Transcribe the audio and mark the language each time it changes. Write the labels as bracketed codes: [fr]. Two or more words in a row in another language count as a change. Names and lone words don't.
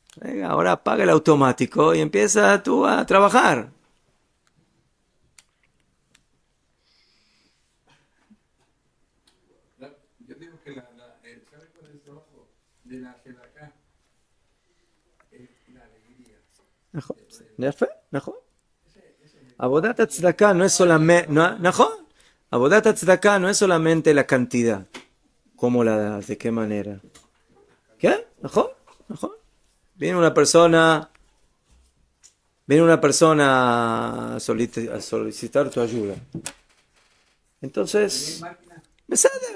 [es] Venga, ahora apaga el automático y empieza tú a trabajar. Yo digo que ¿sabe cuál es el trabajo de la Sedaká? La alegría. [he] נכון, יפה, נכון. עבודת הצדקה [es] no es solamente, [he] נכון, עבודת הצדקה [es] no es solamente la cantidad, cómo la das, de qué manera. ¿Qué? [he] נכון, נכון. [es] Viene una persona a solicitar tu ayuda. Entonces, beseder.